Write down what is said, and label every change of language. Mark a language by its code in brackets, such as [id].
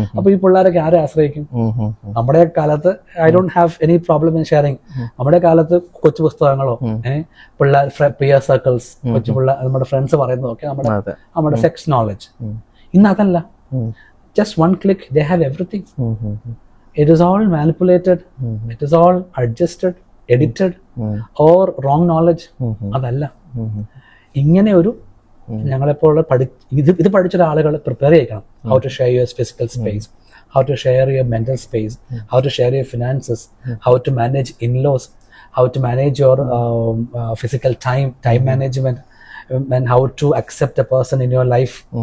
[ml] അപ്പൊ ഈ പിള്ളേരൊക്കെ ആരെ ആശ്രയിക്കും? നമ്മുടെ കാലത്ത് [en] I don't have any problem in sharing. [ml] നമ്മുടെ കാലത്ത് കൊച്ചു പുസ്തകങ്ങളോ പിള്ളേർ പിയർ സർക്കിൾസ്, കൊച്ചു പിള്ളേർ, നമ്മുടെ ഫ്രണ്ട്സ് പറയുന്നതൊക്കെ നമ്മുടെ സെക്സ് നോളജ്. ഇന്ന് അതല്ല. [en] Just one click they have everything. It is all manipulated, it is all adjusted, edited or wrong knowledge. [ml] അതല്ല. ഇങ്ങനെ ഒരു ഞങ്ങളെപ്പോലുള്ള ഇത് പഠിച്ച ആളുകൾ പ്രിപ്പയർ ചെയ്യണം. [en] How to share your physical space, how to share your mental space, how to share your finances, how to manage in-laws, how to manage your physical time management, and how to accept a person in your life.